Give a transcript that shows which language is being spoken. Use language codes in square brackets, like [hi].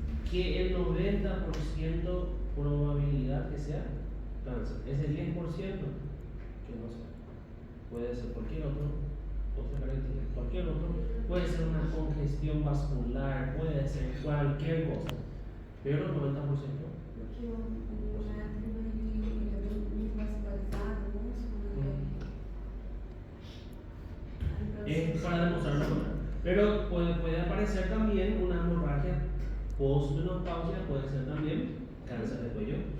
[es] Que el 90% probabilidad que sea cáncer. Ese 10% que no sea. Puede ser cualquier otra característica, cualquier otro. Puede ser una congestión vascular, puede ser cualquier cosa. Pero el 90%. [pt] Porque o método ele é bem vascularizado, o músculo. [es] Es para demostrar lo contrario. Pero puede aparecer también una hemorragia postmenopausia, puede ser también cáncer de cuello.